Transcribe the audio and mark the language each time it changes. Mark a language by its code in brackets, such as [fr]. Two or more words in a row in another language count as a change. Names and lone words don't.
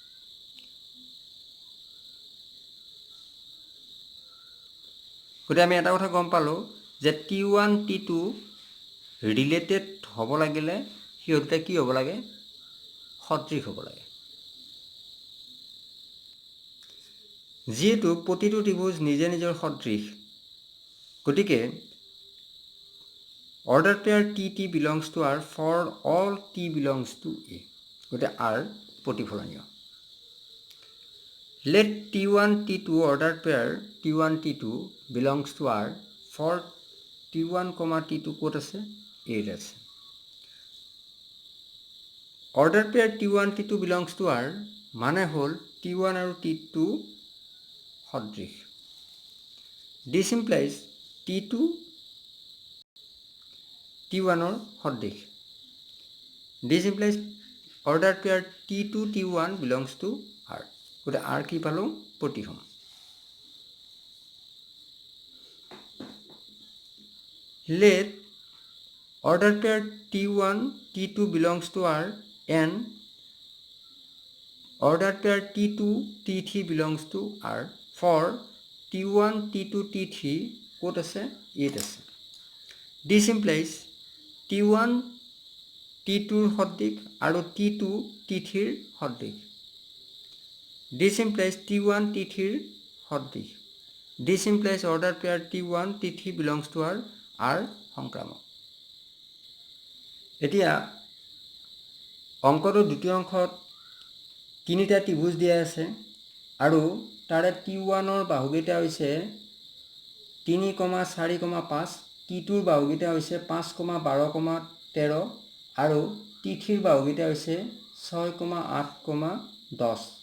[as] গতিকে আমি এটা কথা গম পালোঁ যে T1 T2 ৰিলেটেড হ'ব লাগিলে সিহঁতে কি হ'ব লাগে? সদৃশ হ'ব লাগে। যিহেতু প্ৰতিটো ত্ৰিভুজ নিজে নিজৰ সদৃশ, গতিকে [en] order pair TT belongs to R for all T belongs to A, [as] গতিকে R প্ৰতিফলনীয়। [en] Let T1 T2 ordered pair T1 T2 belongs to R for T1, T2 [as] ক'ত আছে? [en] A আছে। Ordered pair T1 T2 belongs to R [as] মানে হ'ল [en] T1 [as] আৰু T2 সদৃশ। [en] This implies T2 T1ৰ সদৃশ। This implies ordered pair T2 T1 belongs to R, [as] গতিকে R কি পালোঁ? প্ৰতিসম। [en] Let ordered pair T1 T2 belongs to R and ordered pair T2 T3 belongs to R for T1 T2 T3 [as] ক'ত আছে? ইয়াত আছে। [en] This implies T1 T2ৰ [as] সদৃশ আৰু [en] T2 T3ৰ সদৃশ। This implies T1 T3ৰ সদৃশ। This implies ordered pair T1 T3 belongs to R, R সংক্ৰামক। [as] এতিয়া অংকটোৰ দ্বিতীয় অংশত তিনিটা ত্ৰিভুজ দিয়া আছে আৰু তাৰে T1ৰ বাহুকেইটা হৈছে 3, 4, 5, T2ৰ বাহুকেইটা হৈছে 5, 12, 13 আৰু T3ৰ বাহুকেইটা হৈছে 6, 8, 10।